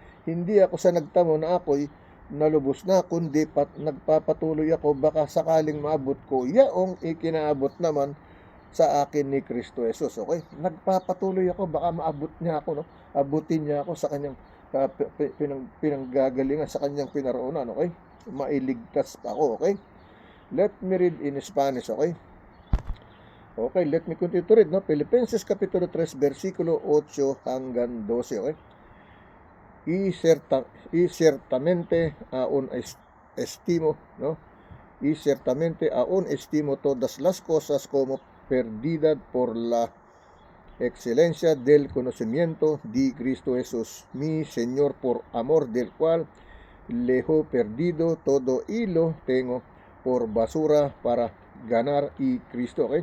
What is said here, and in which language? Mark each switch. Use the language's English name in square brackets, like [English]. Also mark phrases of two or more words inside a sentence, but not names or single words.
[Filipino] Hindi ako sa nagtamo na ako'y nalubos na, kundi nagpapatuloy ako, baka sakaling maabot ko yaong ikinaabot naman sa akin ni Kristo Jesus, okay? Nagpapatuloy ako, baka maabot niya ako, no? Abutin niya ako sa kanyang pinanggagalingan, sa kanyang pinaroonan, okay? Mailigtas pa ako, okay? [English] Let me read in Spanish, okay? Okay, let me continue to read, [Filipino] no? Filipenses Kapitulo 3, versikulo 8 hanggang 12, okay? [Spanish] Y ciertamente aún estimo, ¿no? Y ciertamente aún estimo todas las cosas como perdida por la excelencia del conocimiento de Cristo Jesús, mi Señor, por amor del cual le he perdido todo y lo tengo por basura para ganar y Cristo, ¿okay?